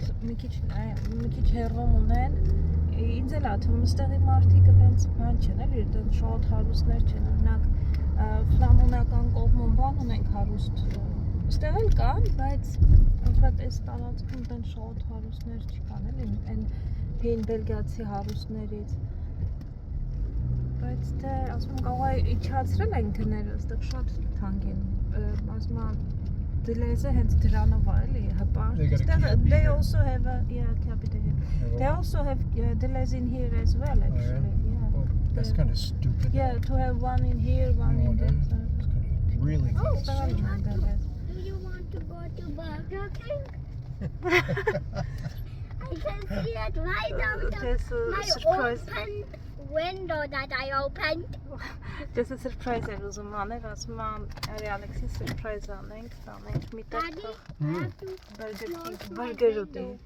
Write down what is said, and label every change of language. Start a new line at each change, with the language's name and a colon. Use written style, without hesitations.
Armenian: մի քիչ հեռում ունեն, ինձ էլ ա թվում, ստեղի մարդիկ այդպես բան չեն, էլի, այդպես շատ հարուստներ չեն, օրինակ, ֆլամանական կողմում բան ունենք հարուստ, ստեղ էլ կան, բայց Կոնկրետ այս տարածքում դեն շատ հարուստներ չկան, էլի, այն հին բելգիացի հարուստներից։ Բայց թե, ասում եմ, կարող է իջացրել են գները, այստեղ շատ թանկ են, ասում եմ, դելեզը հենց դրանով է, էլի, հպարտ։
English: They also have a, yeah, capital. They also have delays in here as well, actually. Yeah. Oh, that's kind of stupid. Yeah, to have one in here, one in there. It's kind of really close. Do you want to go to Burger King? I can see it right out of my surprise. open window that I opened. Just a surprise
Armenian: էր ուզում անել, ասում եմ, արի Ալեքսին surprise անենք, տանենք մի տեղ
English: Daddy, I have to
Armenian: burger ուտի։